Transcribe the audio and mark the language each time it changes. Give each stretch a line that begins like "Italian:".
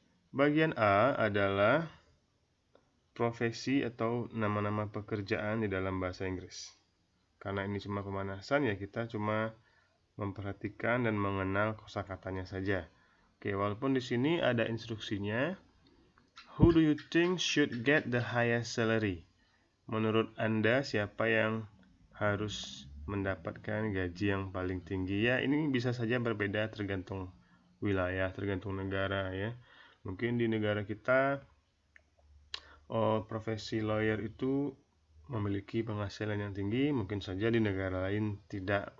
Indonesian: Bagian A adalah profesi atau nama-nama pekerjaan di dalam bahasa Inggris. Karena ini cuma pemanasan, ya kita cuma memperhatikan dan mengenal kosakatanya saja. Oke, walaupun di sini ada instruksinya.
English: Who do you think should get the highest salary?
Indonesian: Menurut Anda siapa yang harus mendapatkan gaji yang paling tinggi? Ya, ini bisa saja berbeda tergantung wilayah, tergantung negara ya. Mungkin di negara kita profesi lawyer itu memiliki penghasilan yang tinggi, mungkin saja di negara lain tidak.